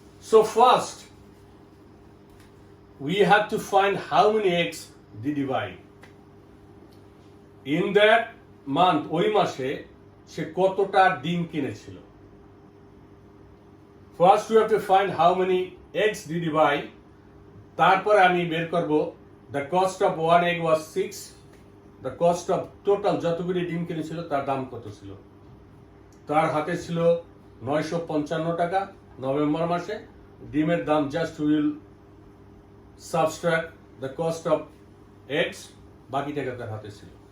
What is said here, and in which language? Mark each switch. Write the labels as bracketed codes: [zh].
[en] So first we have to find how many eggs did he buy. In that month, [bn] ওই মাসে সে কতটা ডিম কিনেছিল। [en] First we have to find how many eggs did he buy. [bn] তারপরে আমি বের করব [en] the cost of one egg was 6. The cost of total [bn] যতগুলি ডিম কিনেছিল তার দাম কত ছিল? তার হাতে ছিল 955 টাকা নভেম্বর মাসে। ডিমের দাম [en] just will subtract the cost of eggs, [bn] বাকি টাকা তার হাতে ছিল।